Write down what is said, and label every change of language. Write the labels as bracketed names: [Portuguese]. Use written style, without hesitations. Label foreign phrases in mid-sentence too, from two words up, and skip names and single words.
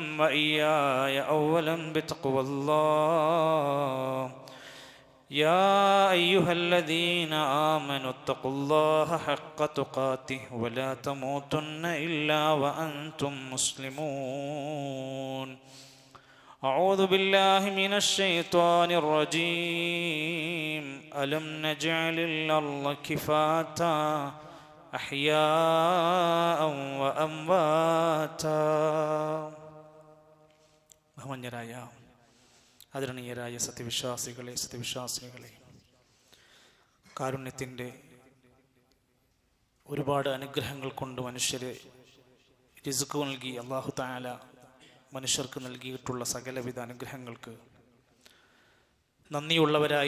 [Arabic] وإياي أولا بتقوى الله يا أيها الذين آمنوا اتقوا الله حق تقاته ولا تموتن إلا وأنتم مسلمون أعوذ بالله من الشيطان الرجيم ألم نجعل الأرض كفاتا أحياء وأمواتا [Malayalam] ബഹുമാന്യരായ ആദരണീയരായ സത്യവിശ്വാസികളെ കാരുണ്യത്തിൻ്റെ ഒരുപാട് അനുഗ്രഹങ്ങൾ കൊണ്ട് മനുഷ്യരെ റിസ്ക് നൽകി അല്ലാഹു തആല മനുഷ്യർക്ക് നൽകിയിട്ടുള്ള സകലവിധ അനുഗ്രഹങ്ങൾക്ക് നന്ദിയുള്ളവരായി